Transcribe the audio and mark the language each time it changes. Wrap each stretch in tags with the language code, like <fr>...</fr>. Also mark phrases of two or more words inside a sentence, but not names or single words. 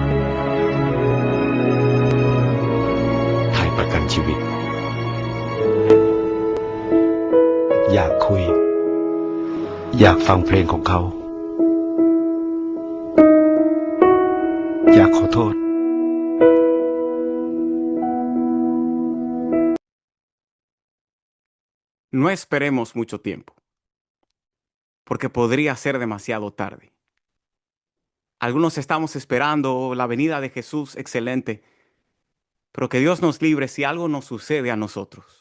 <th>ไทยประกันชีวิต อยากคุย อยากฟังเพลงของเขา อยากขอโทษ</th> <es>No esperemos mucho tiempo, porque podría ser demasiado tarde. Algunos estamos esperando la venida de Jesús, excelente, pero que Dios nos libre si algo nos sucede a nosotros.</es>